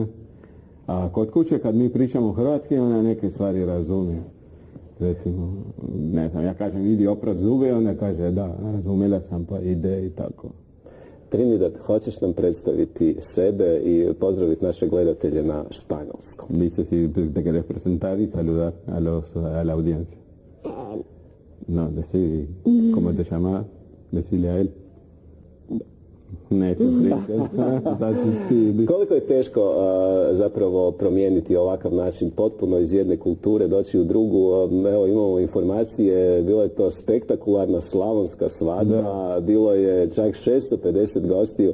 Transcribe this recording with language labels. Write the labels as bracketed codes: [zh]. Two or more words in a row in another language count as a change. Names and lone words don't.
[hr] A kod kuće kad mi pričamo hrvatski, ona neke stvari razumije. Recimo, ne znam, ja kažem idi oprat zube, ona kaže da, razumjela sam pa ide i tako. Trinidad, hoćeš nam predstaviti sebe i pozdraviti naše gledatelje na španjolskom? [es] Dice si te querés presentar y saludar a la audiencia. No, decí, ¿cómo te llamas? Decile a él. [hr] Neću pričati. Koliko je teško zapravo promijeniti ovakav način potpuno iz jedne kulture, doći u drugu? Evo imamo informacije, bila je to spektakularna slavonska svadba, bilo je čak 650 gostiju.